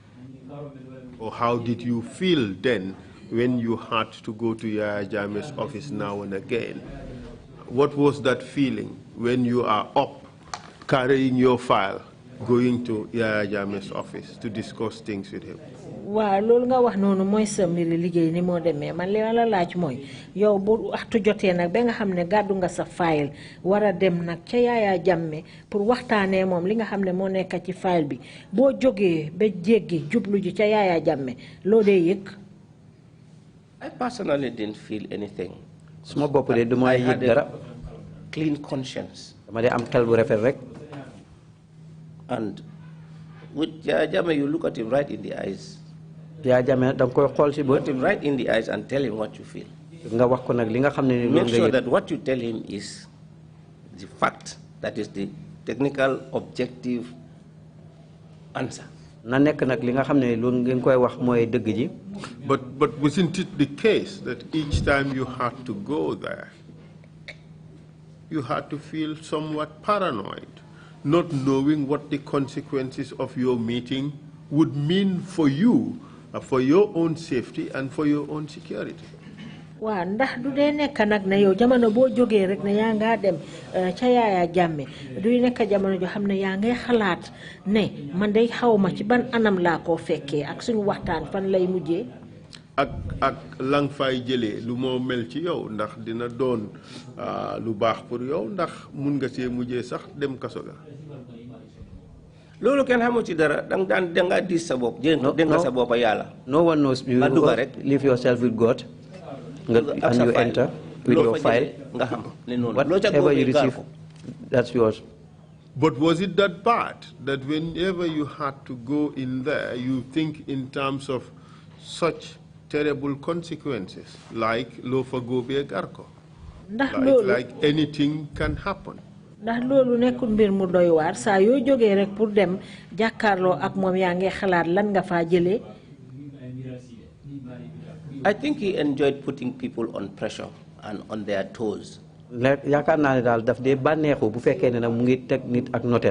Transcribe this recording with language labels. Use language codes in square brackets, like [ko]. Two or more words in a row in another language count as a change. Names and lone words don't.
[en] Or how did you feel then when you had to go to Yaya Jammeh's office now and again? What was that feeling when you are up, carrying your file, going to Yaya Jammeh's office to discuss things with him? [wo] Wa loolu nga wax noonu mooy sa mbiri liggéey ni moo demee man li ma la laaj mooy yow bu waxtu jotee nag ba nga xam ne gàddu nga sa file war a dem nag ca Yaya Jammeh pour waxtaanee moom li nga xam ne moo nekk ci file bi boo jógee ba jéggi jublu ji ca Yaya Jammeh loo dee yëg. [en] I personally didn't feel anything. [wo] Suma bopp de du ma yëg dara. [en] Clean conscience. [wo] Dama de am xel bu rafet rek. [en] And with Yaya Jammeh, you look at him right in the eyes. [wo] Yaya Jammeh da nga koy xool si bët. [en] Look at him right in the eyes and tell him what you feel. [wo] Nga wax ko nag li nga xam ne [en] Make sure that what you tell him is the fact, that is the technical objective answer. [wo] Na nekk nag li nga xam ne loolu ngeen koy wax mooy dëgg ji. [en] But wasn't it the case that each time you had to go there, you had to feel somewhat paranoid, not knowing what the consequences of your meeting would mean for you, for your own safety and for your own security? [wo] Waa ndax du dee nekk nag ne yow jamono boo jógee rek ne yaa ngaa dem ca Yaya Jammeh du nekk jamono joo xam ne yaa ngay xalaat ne man day xaw ma ci ban anam laa koo fekkee ak suñu waxtaan fan lay mujjee. ak lang fay jëlee lu moo mel ci yow ndax dina doon lu baax pour yow ndax mun nga see mujjee sax dem kaso ga. Loolu kenn xamu ci dara danga dis sa bopp dénk sa bopp Yàlla. [en] No one knows. You leave yourself with God. And you enter with your file. Whatever you receive, that's yours. But was it that bad that whenever you had to go in there, you think in terms of such terrible consequences, like Lofa Gobe Garko? Like anything can happen. [wo] Ndax loolu nekkul mbir mu doy waar saa yoo jógee rek pour dem jàkkaarloo ak moom yaa ngi xalaat lan nga faa jëlee. [en] I think he enjoyed putting people on pressure and on their toes. [wo] Yaakaar naa ne daal daf dee bànneexu bu fekkee ne nag mu ngi teg nit ak notel.